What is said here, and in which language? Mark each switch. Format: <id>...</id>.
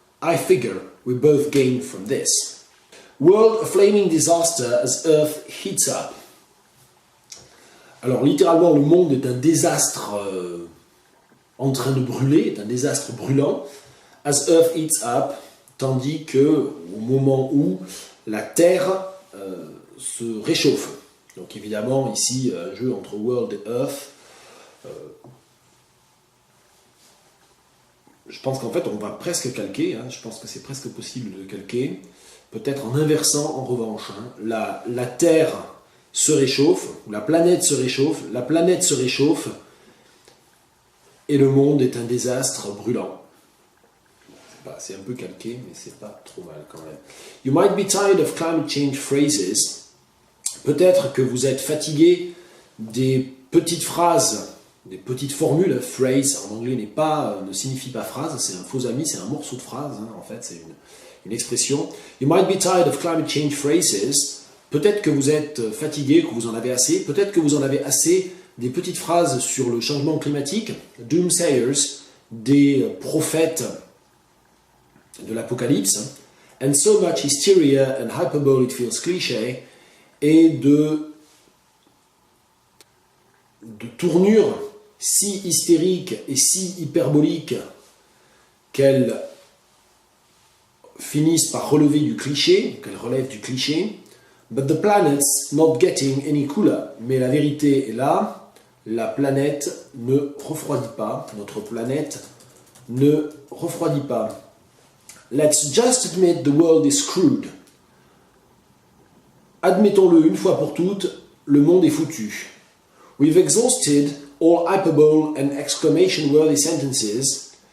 <en>I figure we both gain from this. World a flaming disaster as Earth heats up.</en> <fr>Alors littéralement, le monde est un désastre en train de brûler, est un désastre brûlant,</fr> <en>as Earth heats up,</en> <fr>tandis que au moment où la Terre se réchauffe. Donc évidemment ici un jeu entre World et Earth. Je pense qu'en fait on va presque calquer, je pense que c'est presque possible de calquer, peut-être en inversant en revanche. La Terre se réchauffe, ou la planète se réchauffe, et le monde est un désastre brûlant. C'est un peu calqué, mais c'est pas trop mal quand même.</fr> <en>You might be tired of climate change phrases.</en> <fr>Peut-être que vous êtes fatigué des petites phrases, des petites formules. Phrase en anglais ne signifie pas phrase, c'est un faux ami, c'est un morceau de phrase, en fait, c'est une expression.</fr> <en>You might be tired of climate change phrases.</en> <fr>Peut-être que vous êtes fatigué, que vous en avez assez. Peut-être que vous en avez assez des petites phrases sur le changement climatique,</fr> <en>doomsayers,</en> <fr>des prophètes de l'apocalypse,</fr> <en>and so much hysteria and hyperbole it feels cliché,</en> <fr>et de tournures si hystériques et si hyperboliques qu'elles finissent par relever du cliché, qu'elles relèvent du cliché.</fr> <en>But the planet's not getting any cooler.</en> <fr>Mais la vérité est là, la planète ne refroidit pas, notre planète ne refroidit pas.</fr> <en>Let's just admit the world is screwed.</en> <fr>Admettons-le une fois pour toutes, le monde est foutu.</fr> <en>We've exhausted all hyperbole and exclamation-worthy sentences.</en>